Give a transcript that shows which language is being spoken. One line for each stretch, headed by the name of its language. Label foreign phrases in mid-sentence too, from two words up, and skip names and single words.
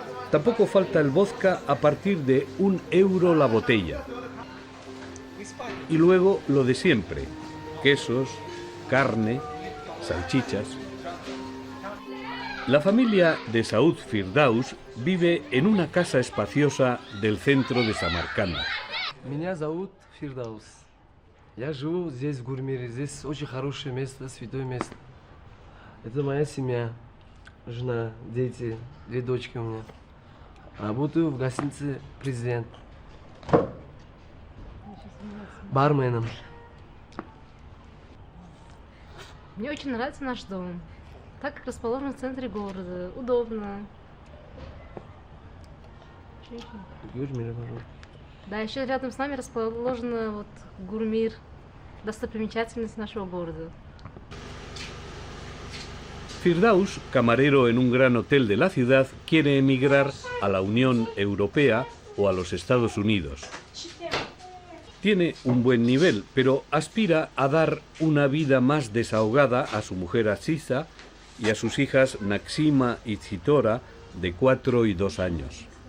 Spanish: Tampoco falta el vodka a partir de €1 la botella. Y luego lo de siempre: quesos, carne, salchichas. La familia de Saud Firdaus vive en una casa espaciosa del centro de Samarcanda.
Russian: Меня зовут Фирдаус. Я живу здесь, в Гурмире. Здесь очень хорошее место, святое место. Это моя семья, жена, дети, 2 дочки у меня. Работаю в гостинице «Президент». Барменом. Мне очень нравится наш дом, так как расположен в центре города. Удобно. Гурмире, пожалуйста. Да, еще рядом с нами расположена вот Гурмир, достопримечательность нашего города.
Spanish: Firdaus, camarero en un gran hotel de la ciudad, quiere emigrar a la Unión Europea o a los Estados Unidos. Tiene un buen nivel, pero aspira a dar una vida más desahogada a su mujer Aziza y a sus hijas Naxima y Zitora, de 4 y 2 años.